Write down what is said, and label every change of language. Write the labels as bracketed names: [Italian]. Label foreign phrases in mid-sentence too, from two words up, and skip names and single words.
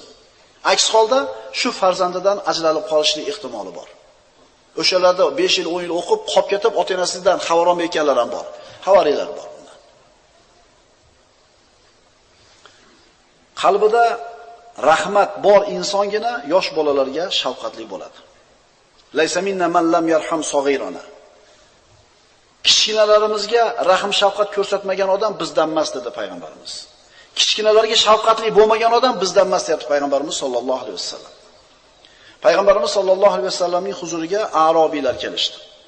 [Uzbek] Aks holda shu farzandidan ajralib qolishning ehtimoli bor. O'shalarda 5 yil, 10 yil o'qib, qolib ketib, ota-onasidan xabar olmayotganlar ham bor. Xabariylar bor bundan. Qalbida rahmat bor insongina yosh bolalarga shafqatli bo'ladi. [Arabic] ليس منا من لم يرحم صغيرنا. [Uzbek] Kichkinalarimizga rahm shafqat ko'rsatmagan odam bizdan emas dedi payg'ambarimiz. Kichkinalarga shafqatli bo'lmagan odam bizdan emas dedi payg'ambarimiz [Arabic] صلى الله عليه وسلم. [Uzbek] Payg'ambarimiz [Arabic] صلى الله عليه وسلم [Uzbek] huzuriga arobiylar kelishdi.